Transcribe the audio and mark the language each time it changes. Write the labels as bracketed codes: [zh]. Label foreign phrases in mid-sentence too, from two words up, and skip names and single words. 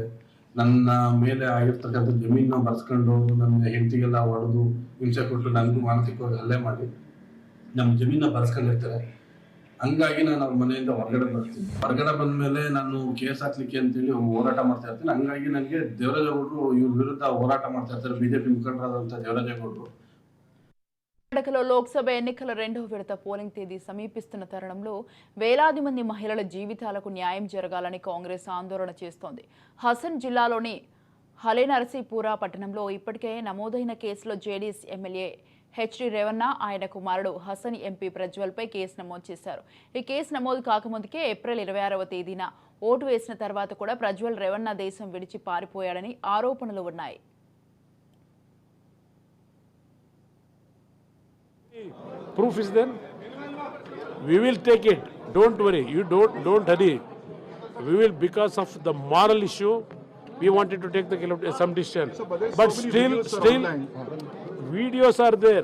[kn] ನನ್ನ ಮೇಲೆ ಆಗಿರ್ತಕ್ಕಂಥ ಜಮೀನ ಬರ್ಸ್ಕೊಂಡು ನನ್ನ ಹೆಂಡತಿಗೆಲ್ಲ ಹೊಡೆದು ಹಿಂಸೆ ಕೊಟ್ಟು ನನಗೂ ಮಾನಸಿಕವಾಗಿ ಹಲ್ಲೆ ಮಾಡಿ ನಮ್ಮ ಜಮೀನ ಬರ್ಸ್ಕೊಂಡಿರ್ತಾರೆ. ಹಂಗಾಗಿ ನಾನು ಅವ್ರ ಮನೆಯಿಂದ ಹೊರಗಡೆ ಬರ್ತೀನಿ. ಹೊರಗಡೆ ಬಂದ ಮೇಲೆ ನಾನು ಕೇಸ್ ಹಾಕ್ಲಿಕ್ಕೆ ಅಂತೇಳಿ ಹೋರಾಟ ಮಾಡ್ತಾ ಇರ್ತೀನಿ. ಹಂಗಾಗಿ ನನಗೆ ದೇವರಾಜೇಗೌಡರು ಇವ್ರ ವಿರುದ್ಧ ಹೋರಾಟ ಮಾಡ್ತಾ ಇರ್ತಾರೆ. ಬಿಜೆಪಿ ಮುಖಂಡರಾದಂಥ ದೇವರಾಜೇಗೌಡರು. [te] కర్ణాటకలో లోక్సభ ఎన్నికల రెండవ విడత పోలింగ్ తేదీ సమీపిస్తున్న తరుణంలో వేలాది మంది మహిళల జీవితాలకు న్యాయం జరగాలని కాంగ్రెస్ ఆందోళన చేస్తోంది. హసన్ జిల్లాలోని హలేనరసీపురా పట్టణంలో ఇప్పటికే నమోదైన కేసులో జేడీఎస్ ఎమ్మెల్యే హెచ్డి రేవణ్ణ ఆయన కుమారుడు హసన్ ఎంపీ ప్రజ్వల్పై కేసు నమోదు చేశారు. ఈ కేసు నమోదు కాకముందుకే ఏప్రిల్ 26వ తేదీన ఓటు వేసిన తర్వాత కూడా ప్రజ్వల్ రేవణ్ణ దేశం విడిచి పారిపోయాడని ఆరోపణలు ఉన్నాయి. [en] Proof is there. We will take it. Don't worry. You don't hurry. We will, because of the moral issue, we wanted to take some decision. But still, videos are there.